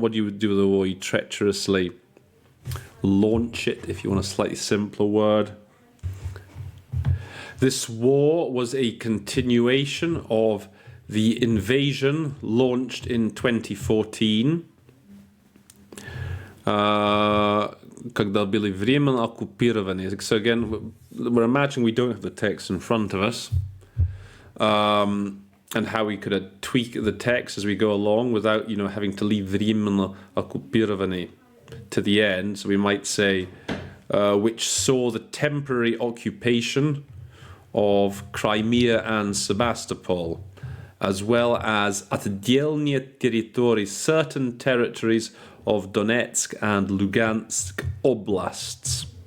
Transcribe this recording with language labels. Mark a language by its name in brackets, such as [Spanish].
[English] What do you do with the war? You treacherously launch it, if you want a slightly simpler word. This war was a continuation of the invasion launched in 2014. [Russian] Когда были временно оккупированы. [English] So again, we're imagining we don't have the text in front of us. And how we could tweak the text as we go along without, having to leave [Russian] временно оккупированы [English] to the end. So we might say, which saw the temporary occupation of Crimea and Sebastopol, as well as [Russian] отдельные территории, [English] certain territories of Donetsk and Lugansk oblasts.